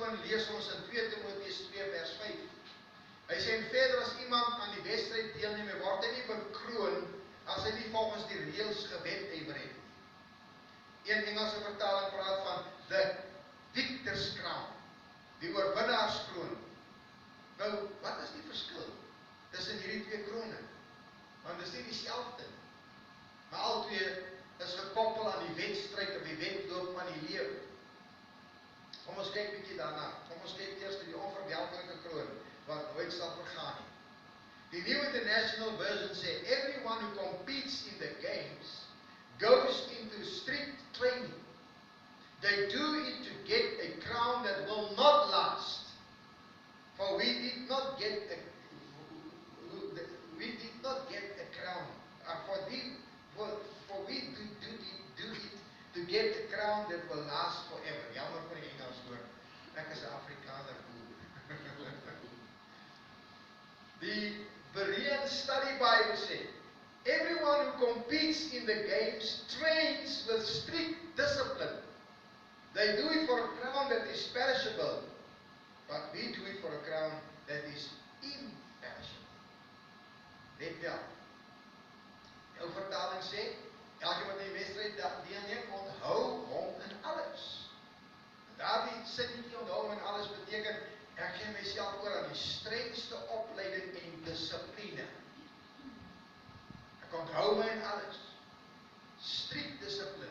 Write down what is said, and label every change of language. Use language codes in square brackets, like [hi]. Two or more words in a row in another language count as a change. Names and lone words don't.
[af] lees ons in 2 Timoteus 2 vers 5. Hy sê en verder as iemand aan die wedstryd deelneem, word hy nie bekroon as hy nie volgens die reëls gewedijwer het. Een Engelse vertaling praat van [en] the victor's crown, [af] die oorwinnaarskroon. Nou, wat is die verskil tussen hierdie twee krone? Want dit is nie dieselfde nie. Maar al twee is gekoppel aan die wedstryd of die wedloop van die lewe. Kom ons kyk bietjie daarna. Kom ons kyk eers die onverwelkelike kroon wat nooit sal vergaan nie. Die New International Version sê, [en] everyone who competes in the games goes into strict training. They do it to get a crown that will not last. For we did not get a crown. For we do it to get a crown that will last forever. [af] Jammer vir die Engels hoor. Ek is 'n Afrikaner boer. Die Berean Study Bible sê, [en] everyone who competes in the games trains with strict discipline. They do it for a crown that is perishable, but we do it for a crown that is imperishable. [af] Let wel. Jou vertaling sê, elke wat die wedstryd deelneem, onthou hom in alles. Daardie sinnetjie onthou hom in alles beteken, ek gee myself oor aan die strengste opleiding en dissipline. Ek onthou my in alles. Strict dissipline.